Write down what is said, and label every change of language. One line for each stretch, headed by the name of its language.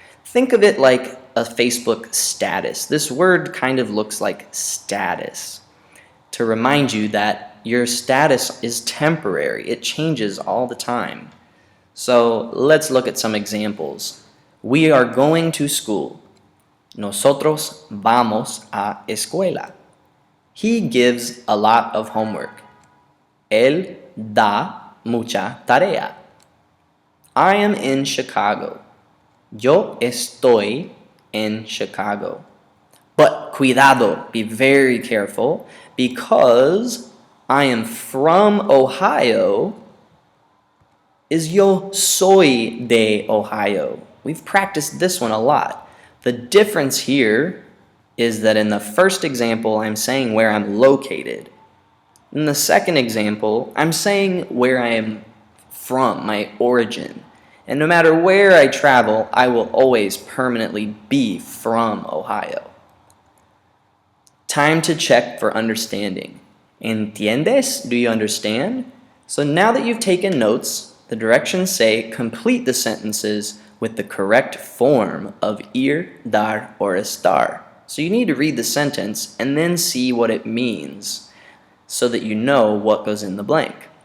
English: Think of it like a Facebook status. This word kind of looks like status, to remind you that your status is temporary. It changes all the time. So let's look at some examples. We are going to school.
Spanish: Nosotros vamos a escuela.
English: He gives a lot of homework.
Spanish: Él da mucha tarea.
English: I am in Chicago.
Spanish: Yo estoy en Chicago.
English: But
Spanish: cuidado,
English: be very careful, because I am from Ohio is
Spanish: yo soy de Ohio.
English: We've practiced this one a lot. The difference here is that in the first example, I'm saying where I'm located. In the second example, I'm saying where I am from, my origin. And no matter where I travel, I will always permanently be from Ohio. Time to check for understanding.
Spanish: ¿Entiendes?
English: Do you understand? So now that you've taken notes, the directions say complete the sentences with the correct form of ir, dar, or estar. So you need to read the sentence and then see what it means so that you know what goes in the blank.